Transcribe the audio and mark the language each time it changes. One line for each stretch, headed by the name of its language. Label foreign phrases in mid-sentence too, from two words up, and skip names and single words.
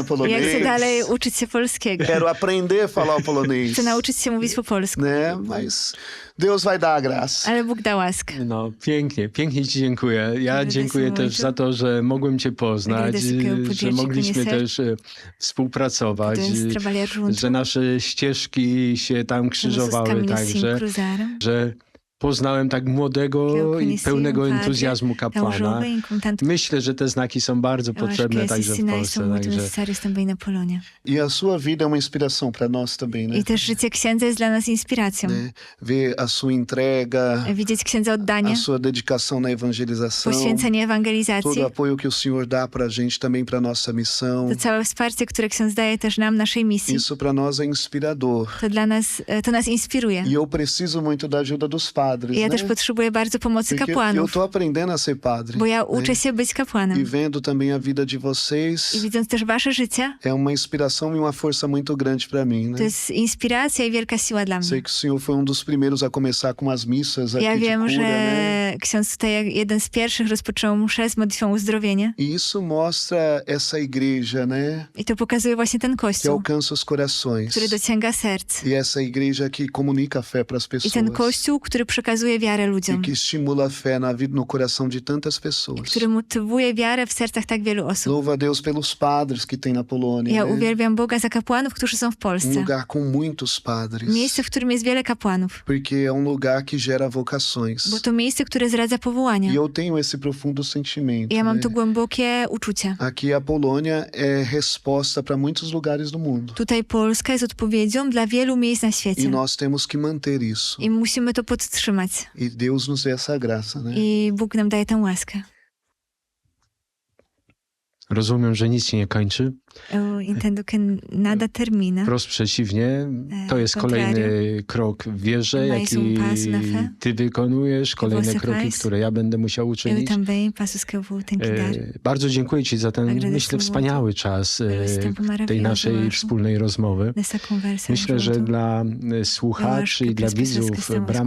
Polish: Ja chcę
Portuguese: polonês.
Polish: dalej uczyć się polskiego.
Portuguese: Quero aprender a falar o polonês.
Polish: Chcę nauczyć się mówić po polsku.
Portuguese: Né? Mas Deus vai dar a graça.
Polish: Ale Bóg da łaskę. No, pięknie, pięknie ci dziękuję. Ja
Portuguese: Agradeço
Polish: dziękuję też
Portuguese: muito.
Polish: za to, że mogłem cię poznać,
Portuguese: Agradeço que eu podia
Polish: że
Portuguese: te
Polish: mogliśmy
Portuguese: conhecer.
Polish: też współpracować,
Portuguese: Podemos trabalhar junto.
Polish: że nasze ścieżki się tam
Portuguese: Nossos
Polish: krzyżowały,
Portuguese: caminhos se
Polish: także,
Portuguese: cruzaram.
Polish: że poznałem tak
Portuguese: Que
Polish: młodego
Portuguese: eu
Polish: i
Portuguese: conheci
Polish: pełnego
Portuguese: padre
Polish: entuzjazmu
Portuguese: tão
Polish: kapłana.
Portuguese: jovem com tanto...
Polish: Myślę, że te znaki są bardzo
Portuguese: Eu acho que
Polish: potrzebne
Portuguese: esses
Polish: także w
Portuguese: sinais
Polish: Polsce.
Portuguese: são muito
Polish: Także
Portuguese: necessários também na Polônia. E a sua vida é uma inspiração para nós também, né?
Polish: I też życie księdza jest dla nas inspiracją.
Portuguese: Né? Ver a sua entrega,
Polish: Widzieć księdza oddanie,
Portuguese: a sua dedicação na evangelização,
Polish: poświęcenie
Portuguese: todo
Polish: ewangelizacji,
Portuguese: o apoio que o Senhor dá para a gente também para nossa missão.
Polish: to całe wsparcie, które ksiądz daje też nam, naszej misji.
Portuguese: Isso para nós é inspirador.
Polish: To nas inspiruje.
Portuguese: E eu preciso muito da ajuda dos padres,
Polish: I ja
Portuguese: né?
Polish: też potrzebuję bardzo pomocy
Portuguese: Porque eu
Polish: kapłanów,
Portuguese: tô aprendendo a ser padre.
Polish: bo ja
Portuguese: né?
Polish: uczę się być
Portuguese: E
Polish: kapłanem.
Portuguese: vendo também a vida de vocês,
Polish: I widząc też wasze życie,
Portuguese: é uma inspiração e uma força muito grande para mim,
Polish: to
Portuguese: né?
Polish: jest inspiracja i wielka siła dla
Portuguese: Sei
Polish: mnie.
Portuguese: que o Senhor foi dos primeiros a começar com as missas aqui
Polish: Ja
Portuguese: de
Polish: wiem,
Portuguese: cura,
Polish: że
Portuguese: né?
Polish: ksiądz tutaj jeden z pierwszych rozpoczął mszę z modlitwą uzdrowienia.
Portuguese: E isso mostra essa igreja, né?
Polish: I to pokazuje właśnie ten
Portuguese: Que
Polish: kościół,
Portuguese: alcança os corações.
Polish: który dociąga serc.
Portuguese: E essa igreja que comunica a fé para as
Polish: I
Portuguese: pessoas.
Polish: ten kościół, który przekazuje wiarę
Portuguese: E
Polish: ludziom.
Portuguese: que estimula a fé na vida, no coração de tantas
Polish: I
Portuguese: pessoas.
Polish: który motywuje wiarę w sercach tak wielu osób.
Portuguese: Louva a Deus pelos padres que tem na Polônia.
Polish: Ja
Portuguese: né?
Polish: uwielbiam Boga za kapłanów, którzy są w
Portuguese: Um
Polish: Polsce.
Portuguese: lugar com muitos padres.
Polish: Miejsce, w którym jest wiele kapłanów.
Portuguese: Porque é um lugar que gera vocações.
Polish: Bo to miejsce, które zdradza powołania.
Portuguese: E eu tenho esse profundo sentimento.
Polish: I ja mam
Portuguese: né?
Polish: tu głębokie uczucie.
Portuguese: Aqui a Polônia é resposta para muitos lugares do mundo.
Polish: Tutaj Polska jest odpowiedzią dla wielu miejsc na
Portuguese: E
Polish: świecie.
Portuguese: nós temos que manter isso.
Polish: I musimy to podtrzymać.
Portuguese: E Deus nos dê essa graça, né?
Polish: I Bóg nam daje tę łaskę. rozumiem, że nic się nie kończy.
Portuguese: Eu entendo que nada termina.
Polish: Wprost przeciwnie, to jest kolejny krok w wierze,
Portuguese: Mais um
Polish: jaki
Portuguese: passo na fé.
Polish: ty wykonujesz, kolejne
Portuguese: você
Polish: kroki,
Portuguese: faz.
Polish: które ja będę musiał
Portuguese: Eu
Polish: uczynić.
Portuguese: também passo os que eu vou ter que dar.
Polish: Bardzo dziękuję ci za ten,
Portuguese: Agradeço
Polish: myślę,
Portuguese: muito
Polish: wspaniały czas
Portuguese: pelo esse tempo
Polish: tej
Portuguese: maravilhoso,
Polish: naszej
Portuguese: eu acho,
Polish: wspólnej rozmowy.
Portuguese: nessa conversa
Polish: Myślę, że
Portuguese: junto.
Polish: dla
Portuguese: Eu
Polish: słuchaczy
Portuguese: acho que
Polish: i dla
Portuguese: pras pessoas que
Polish: widzów
Portuguese: estão
Polish: Bramy